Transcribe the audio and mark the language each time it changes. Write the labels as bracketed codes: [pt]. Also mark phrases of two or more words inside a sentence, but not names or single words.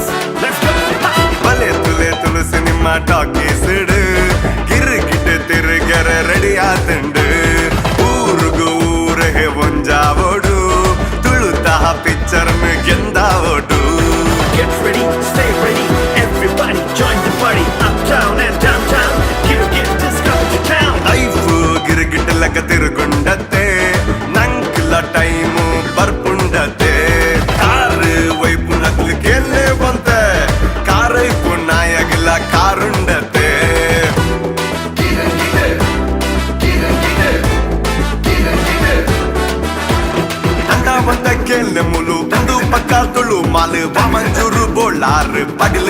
[en] Let's go. [tcy] ಬಲೆ ತುಲೆ ತುಳು ಸಿನಿಮಾ ಟಾಕೀಸ್ ಗಿರ್ಗಿಟ್ ತಿರುಗರ ರೆಡಿ ಆತಂಡು ಊರುಗು ಊರೇ ಒಂಜಾವೋಡು ತುಳುತಹ ಪಿಕ್ಚರ್ ಗೆಂದಾವೋಡು [en] Get ready, stay ready, everybody join the party. Uptown and downtown, KIRAN come to town. [tcy] ಲೈಫ್ ಗಿರ್ಗಿಟ್ ಲಕ ತಿರುಗುಂಡತ್ತೆ ನಂಕ್ಲ ಟೈಮು ಬರ್ಪುಂಡತ್ತೆ ಕಾರ್ ವೈಪು ನಕ್ಲು ಗೆಲ್ಲೆ ಬಂತ ಕಾರೈಪು ನಾಯಗಿಲ್ಲ ಕಾರುಂಡತ್ತೆ ಅಂದ ಗೆಲ್ಲೆ ಮುಲು ತಂದು ಪಕ್ಕ ತುಳು ಮಾಲು ಬಾಮಂಜೂರು ಬೋಳಾರು ಪಗಲು